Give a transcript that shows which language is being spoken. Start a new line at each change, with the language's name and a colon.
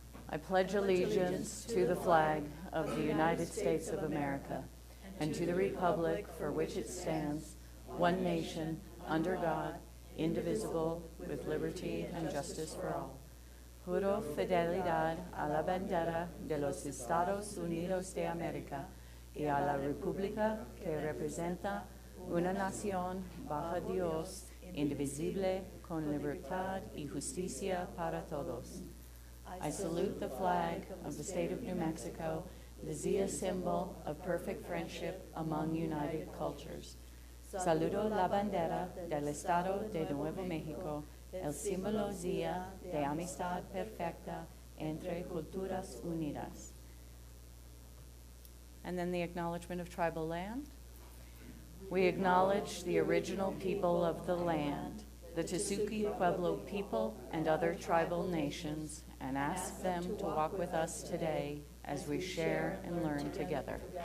English: I pledge allegiance to the flag of the United States of America and to the republic for which it stands, one nation, under God, indivisible, with liberty and justice for all.
Spanish: Juro fidelidad a la bandera de los Estados Unidos de América y a la república que representa una nación bajo Dios, indivisible, con libertad y justicia para todos.
English: I salute the flag of the state of New Mexico, the Zia symbol of perfect friendship among united cultures.
Spanish: Saludo la bandera del Estado de Nuevo México, el símbolo Zia de amistad perfecta entre culturas unidas.
English: And then the acknowledgement of tribal land. We acknowledge the original people of the land, the Tesuque Pueblo people and other tribal nations, and ask them to walk with us today as we share and learn together.